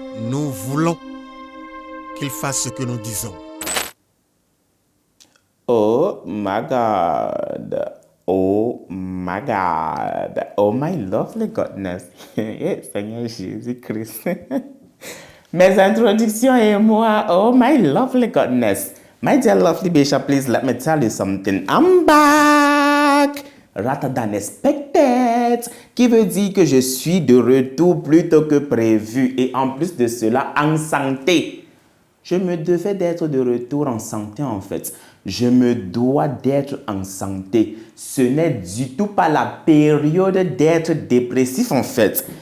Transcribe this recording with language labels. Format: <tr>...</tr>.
<fr>Nous voulons qu'il fasse ce que nous disons.</fr> <en>Oh my God. Oh my God. Oh my lovely goodness.</en> <fr>Seigneur Jésus-Christ. Mes introductions et moi.</fr> <en>Oh my lovely goodness. My dear lovely Bishop, please let me tell you something. I'm back. Rather than expected.</en> <fr>Qui veut dire que je suis de retour plus tôt que prévu. Et en plus de cela, en santé. Je me devais d'être de retour en santé en fait. Je me dois d'être en santé. Ce n'est du tout pas la période d'être dépressif en fait.</fr>